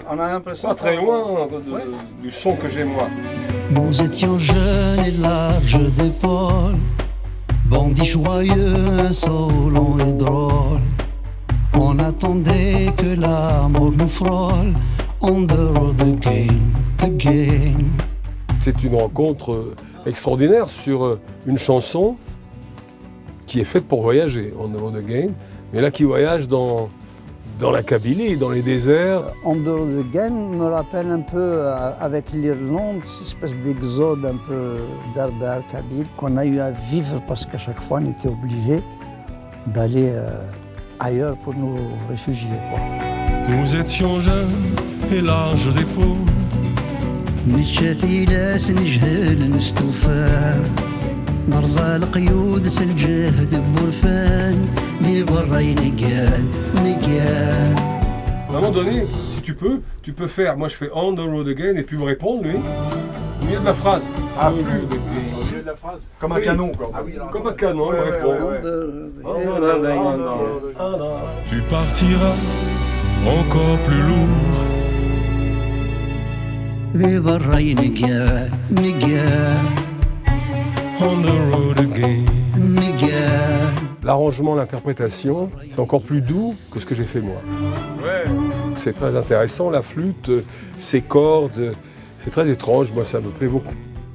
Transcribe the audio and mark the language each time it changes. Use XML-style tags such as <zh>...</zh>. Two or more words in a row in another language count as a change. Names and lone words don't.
<fr>On a l'impression pas très qu'on- loin Ouais. du son que j'ai moi. Nous étions jeunes et larges d'épaules, bandits joyeux, insolents et drôles. On attendait que l'amour nous frôle,</fr> <en>on the road again.</en> <fr>C'est une rencontre extraordinaire sur une chanson qui est faite pour voyager, On the Road Again, mais là qui voyage dans la Kabylie, dans les déserts. On the Road Again me rappelle un peu, avec l'Irlande, cette espèce d'exode un peu berbère, kabyle, qu'on a eu à vivre parce qu'à chaque fois, on était obligé d'aller ailleurs pour nous réfugier, quoi. Nous étions jeunes et larges d'épaules.</fr> <kab>مشاتي لاس نجهل نستوفى نرزى القيود سالجهد بورفان دي برا ينقال نقال.</kab> <fr>À un moment donné, si tu peux faire, moi je fais On the Road Again et puis me répondre lui, au milieu de la phrase. Ah, On the plus Road Again. au milieu de la phrase. Comme un Oui. canon, quoi. Comme un canon, il me répond. Tu partiras encore plus lourd.</fr> <kab>دي برا ينقال نقال</kab> <en>On the road again.</en> <kab>نقال.</kab> <fr>L'arrangement, l'interprétation, c'est encore plus doux que ce que j'ai fait moi. C'est très intéressant, la flûte, ses cordes, c'est très étrange, moi ça me plaît beaucoup.</fr>